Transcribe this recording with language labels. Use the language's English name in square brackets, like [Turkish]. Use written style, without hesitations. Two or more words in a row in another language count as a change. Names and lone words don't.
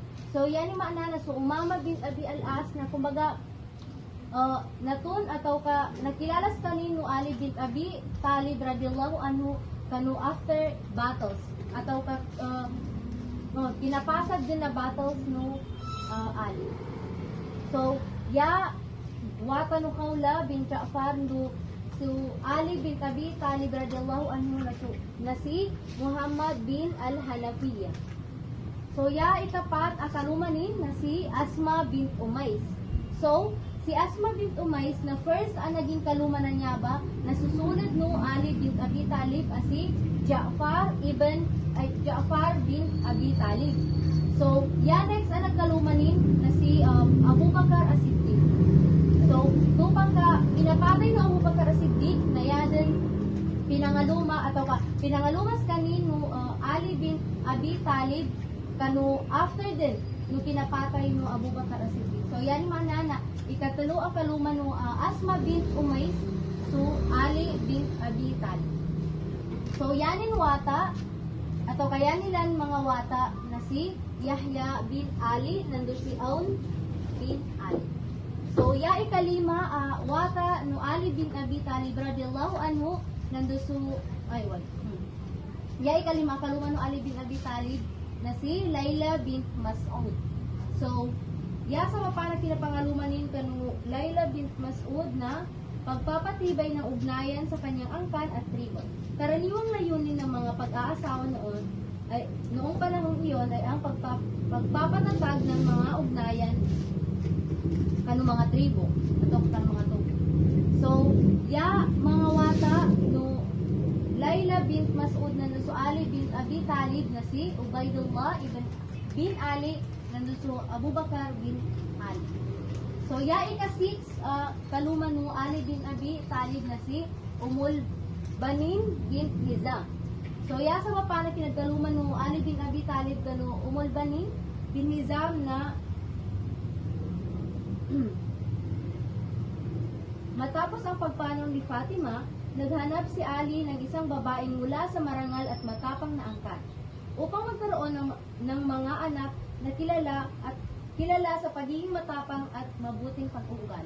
[Maguindanaon] So yan yung maana na so Umama bint Abi Al-As na kumbaga natun atau nakilalas kanin no Ali bint Abi Talib [Arabic] رضي الله عنه [Maguindanaon] kanu [English] after battles [Maguindanaon] atau pinapasag din na battles no Ali. So ya wata no Khawla bint Ja'far no so Ali bint Abi Talib [Arabic] رضي الله عنه [Maguindanaon] na si Muhammad bin Al-Hanafiyyah. So ya ikapat akalumanin na si Asma bint Umais. So si Asma bint Umais na first ang naging kalumanan niya ba nasusunod no Ali bint Abi Talib si Ja'far bin Abi Talib. So ya next ang nagkalumanin na si Abu Bakar as-Siddiq. So tupang ka pinapatay no Abu Bakar as-Siddiq na yaden pinangaluma atau pinangalumas kanin no Ali bin Abi Talib kanu after din no pinapatay no Abu Bakar as-Siddiq. So yan man na ikatulo ang kaluma no Asma bint Umais so Ali bin Abi Talib. So yanin wata atau kaya nilan mga wata na si Yahya bin Ali nandu si Aun bin Ali. So ya ikalima wata no Ali bin Abi Talib [Arabic] رضي الله عنه [Maguindanaon] nandu su ya ikalima kaluma no Ali bin Abi Talib na si Layla bint Mas'ud. So ya sa mapana pinapangalumanin kanu Layla bint Mas'ud na [Filipino] pagpapatibay ng ugnayan sa kanyang angkan at tribo. Karaniwang layunin ng mga pag-aasawa noong panahon iyon ay ang pagpapatatag ng mga ugnayan kanu mga tribo at mga tubo. [Maguindanaon] So, ya mga wata no Layla bint Mas'ud na nuso Ali bint Abi Talib na si Ubaydullah bin Ali na nuso Abu Bakar bin Ali. So, ya ika-6 kaluma no Ali bin Abi Talib na si Banin bint Hizam. So, ya sa mapana pinagkaluman no Ali bin Abi Talib kanu Banin bin Hizam na [Filipino] matapos ang pagpanaw ni Fatima, naghanap si Ali ng isang babaeng mula sa marangal at matapang na angkan upang magkaroon ng mga anak na kilala sa pagiging matapang at mabuting pag-uugali.